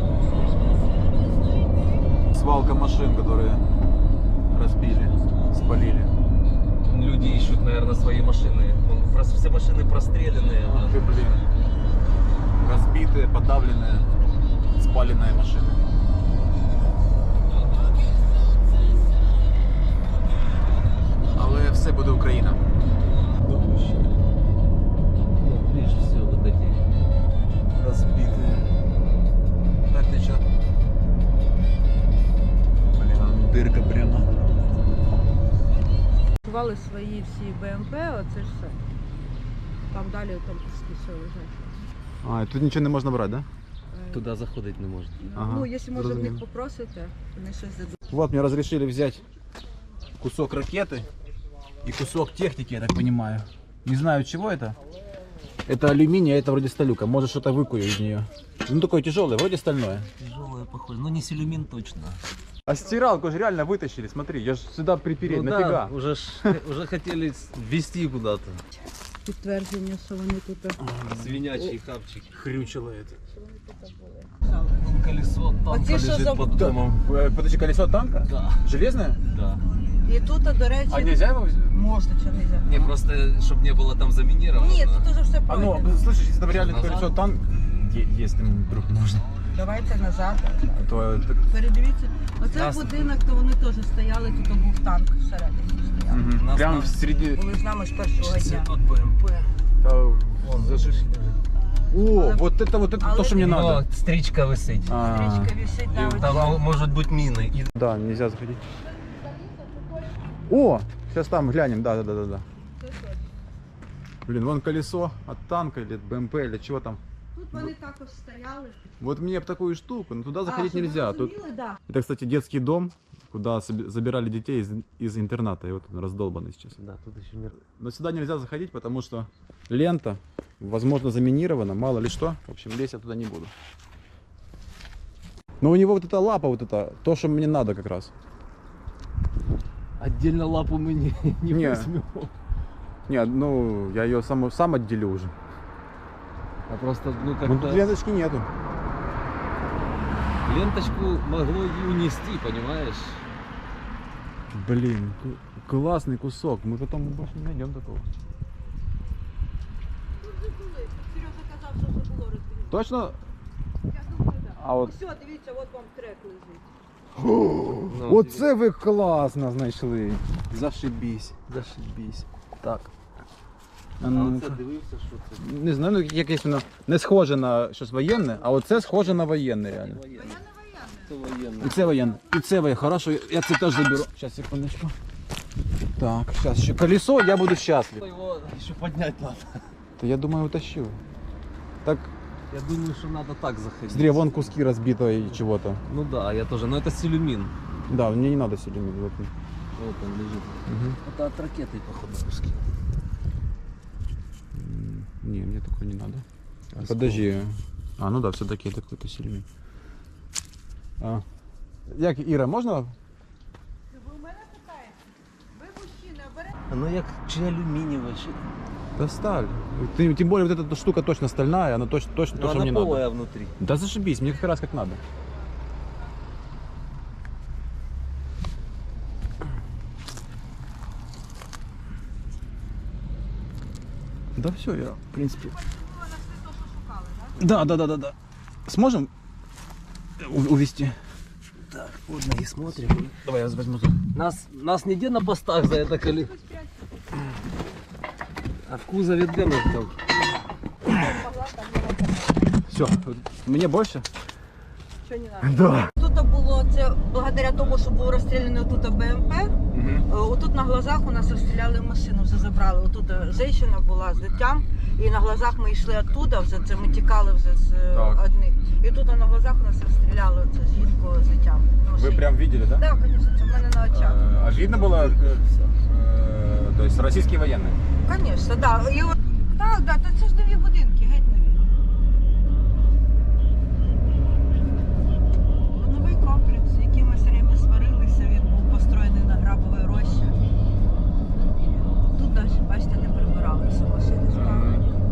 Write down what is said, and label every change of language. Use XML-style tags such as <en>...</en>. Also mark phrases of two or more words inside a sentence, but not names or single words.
<ru>Свалка машин, которые разбили, спалили. Люди ищут, наверное, свои машины. Вон, все машины простреленные. Ты, блин. Разбитые, подавленные, спаленные машины.</ru> <uk>Але все буде Україна.</uk> <ru>Ну, видишь, все вот эти. Разбитые. Так ты чё? Блин, там дырка прямо.</ru> <uk>Ховали свої всі БМП, оце ж все. Там далі там пуски все лежать. Тут нічого не можна брати,</uk> <ru>да? Туда заходить не можно. Ага,</ru> <uk>Ну, якщо може в зрозумів. них попросите, вони щось дадуть.</uk> <ru>Вот мне разрешили взять кусок ракеты и кусок техники, я так понимаю. Не знаю, чего это. Это алюминий, а это вроде сталюка. Может, что-то выкую из нее. Ну, такое тяжелое, вроде стальное. Тяжелое, похоже. Ну, не силюмин точно. А стиралку же реально вытащили, смотри, я же сюда припереть, Ну нафига? да, уже хотели ввести куда-то.</ru> <uk>Підтвердження, що вони тут. Свинячий хавчик.</uk> <ru>Хрючило это. Вон колесо танка</ru> <uk>Оці, що</uk> <ru>лежит за- под домом. Подожди, колесо танка? Да, Железное? да.</ru> <uk>І тут, до речі,</uk> <ru>А нельзя его взять?</ru> <uk>можна чи нельзя?</uk> <ru>Не, просто, чтобы не было там заминировано.</ru> <uk>Ні, тут уже все</uk> <ru>А ну,</ru> <uk>пройдено.</uk> <ru>слышишь, если там реально Назад? колесо танк, если вдруг можно, Давайте назад. то</ru> <uk>Передивіться. Оце</uk> <ru>Ясно.</ru> <uk>будинок, то вони теж стояли, тут був танк всередині стояв.</uk> <ru>Нас прям там- среди...</ru> <uk>Були з нами з першого Це дня. тут БМП. Вон, Зажив.</uk> <ru>О, вот это то,</ru> <uk>Але</uk> <ru>что мне</ru> <uk>він-</uk> <ru>надо.</ru> <uk>О, стрічка висить. Стрічка висить</uk> <ru>И</ru> <uk>там.</uk> <ru>там может быть мины. И Да, нельзя заходить. О, сейчас там глянем, да. Блин, вон колесо от танка или от БМП или чего там.</ru> <uk>Тут вони також стояли.</uk> <ru>Вот мне б такую штуку, но туда заходить</ru> <uk>щоб ви</uk> <ru>нельзя. Тут...</ru> <uk>розуміли,</uk> <ru>да. Это, кстати, детский дом, куда забирали детей из интерната, и вот он раздолбанный сейчас. Да, тут еще нет. Но сюда нельзя заходить, потому что лента, возможно, заминирована, мало ли что. В общем, лезть я туда не буду. Но у него вот эта лапа, вот это, то, что мне надо как раз. Отдельно лапу мы не Не. возьмем. Нет, ну, я ее сам отделю уже. А просто, ну, Ну, как-то тут ленточки нету. ленточку могло и унести, понимаешь? Блин, классный кусок. Мы потом больше не найдем такого.</ru> <uk>Тут же були. Сережа казав, що вже було розділено.</uk> <ru>Точно? Я думаю, так.</ru> <uk>А от... Все, дивіться, от вам трек лежить. Ну, Оце ви класно знайшли. Зашибісь, зашибісь. Так. А ну, оце дивився, що це? не знаю, ну якесь воно не схоже на щось воєнне, а оце схоже на воєнне реально. Це воєнне. І це воєнне. І це воєнне. Хорошо, я це теж заберу.</uk> <ru>Сейчас, секундочку. Так, сейчас еще колесо, я буду счастлив. Его еще поднять надо. Да я думаю, утащу. Так, Я думаю, что надо так заходить. смотри, вон куски разбитого и чего-то. Ну да, я тоже. Но это силюмин. Да, мне не надо сюда. Вот. Вот он лежит. Угу. Это от ракеты, походу, куски. Не, мне такое не надо. Подожди. А, ну да, все-таки это какой-то сильный.</ru> <uk>А. Як, Іра, можна? Ви у мене питаєте? Ви мужчина, берете? Ну як чи алюмінієве, чи...</uk> <ru>Да сталь. Тем более вот эта штука точно стальная, она точно то,</ru> <uk>Ну,</uk> <ru>что</ru> <uk>вона</uk> <ru>мне надо.</ru> <uk>полая внутрі.</uk> <ru>Да зашибись, мне как раз как надо. Да все, я, в принципе. Да. Сможем увести? Так, ладно, і смотрим. Давай я возьму.</ru> <uk>Нас ніде на постах</uk> <ru>за это</ru> <uk>коли. А в кузові де ми там?</uk> <ru>Все, мне больше?</ru> <uk>Що не надо?</uk> <ru>Да.</ru> <uk>Тут було це благодаря тому, що був розстріляний тут БМП. Отут</uk> <ru>на глазах</ru> <uk>у нас розстріляли машину, вже забрали. Отут жінка була з дитям, і</uk> <ru>на глазах</ru> <uk>ми йшли оттуда, вже це ми тікали вже з Так. одних. І тут</uk> <ru>на глазах</ru> <uk>у нас розстріляли оце жінку з дитям. на машині.</uk> <ru>Вы прям видели, да?</ru> <uk>Так, звісно, це в мене на очах.</uk> <ru>А видно было, то есть российские военные?</ru> <uk>Звісно, так. І от, так, то це ж нові будинки, геть нові. Новий комплекс, який ми</uk> <ru>все время</ru> <uk>сварилися, він був построєний на Грабовій рощі. Тут навіть, бачите, не прибиралися, машини справді.</uk>